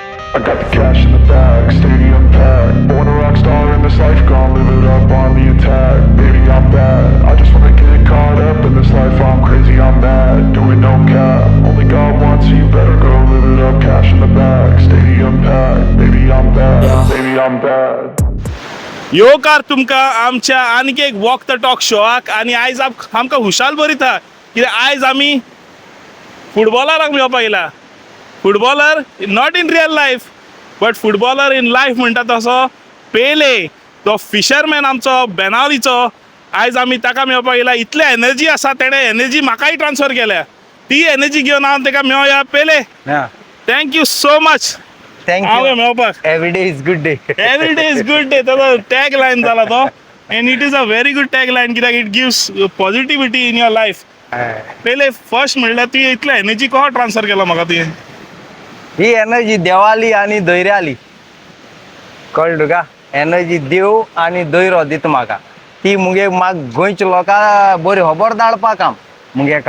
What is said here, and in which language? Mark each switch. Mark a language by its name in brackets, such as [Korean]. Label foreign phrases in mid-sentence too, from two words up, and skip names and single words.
[English] I got the cash in the bag, stadium packed. Born a rock star in this life, gon' live it up on the attack. Baby, I'm bad, I just wanna get caught up in this life. I'm crazy, I'm mad, doing no cap. Only God wants, so you better go live it up. Cash in the bag, stadium packed. Baby, I'm bad, baby, I'm bad. [Konkani] योकार तुमकां आमच्या आनीक एक वॉक द टॉक शोआक आनी आयज आमकां हुशाल बरयता कित्याक आयज आमी फुटबॉलराक मेळपाक येयला. [English] footballer not in real life but footballer in life [Konkani] म्हणटा तसो पेले तो फिशरमॅन आमचो बेनावलीचो. आयज आमी ताका मेळपाक येयला. इतले एनर्जी आसा तेणें एनर्जी म्हाकाय ट्रान्सफर केल्या. ती एनर्जी घेवन हांव ताका मेळोया. [English] पेले thank you so much. Thank [Konkani] हांव [English] you. [Konkani] मेळपाक [English] Every day is good day. every day is good day ताचो tag line [Konkani] जाला तो [English] and it is a very good tag line कित्याक it gives positivity in your life. [Konkani] पयले फर्स्ट म्हणल्यार तुवें इतलो एनर्जी कसो ट्रान्सफर केला म्हाका तुवें. ही एनर्जी देवाली आणि धैर्याली कळ्ळें तुका. एनर्जी देव आणि धैर्य दिता म्हाका. ती मुगे म्हाका गोंयच्या लोकांक बरी खबर धाडपा काम मुगे काम.